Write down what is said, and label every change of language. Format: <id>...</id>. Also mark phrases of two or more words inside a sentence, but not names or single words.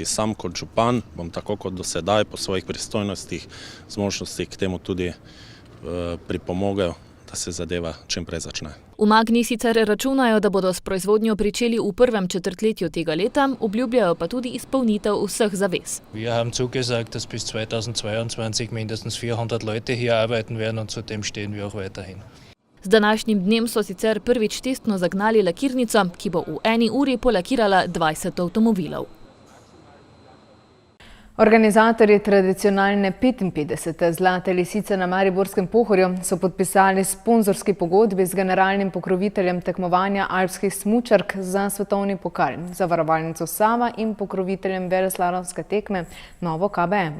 <sl>Sam kot župan bom tako kot do sedaj po svojih pristojnostih, zmožnostih k temu tudi pripomogel, da se zadeva čim prej začne. V Magni sicer računajo, da bodo s proizvodnjo pričeli v prvem četrtletju tega leta, obljubljajo pa tudi izpolnitev vseh zavez.</sl> <de>Wir haben zugesagt, dass bis 2022 mindestens 400 Leute hier arbeiten werden und zu dem stehen wir auch weiterhin.</de> <sl>Z današnjim dnem so sicer prvič testno zagnali lakirnico, ki bo v 1 uri polakirala 20 avtomobilov. Organizatorji tradicionalne 55. Zlate lisice na Mariborskem Pohorju so podpisali sponzorski pogodbi z generalnim pokroviteljem tekmovanja alpskih smučark za svetovni pokal, zavarovalnico Sava in pokroviteljem veleslalomske tekme Novo KBM.</sl>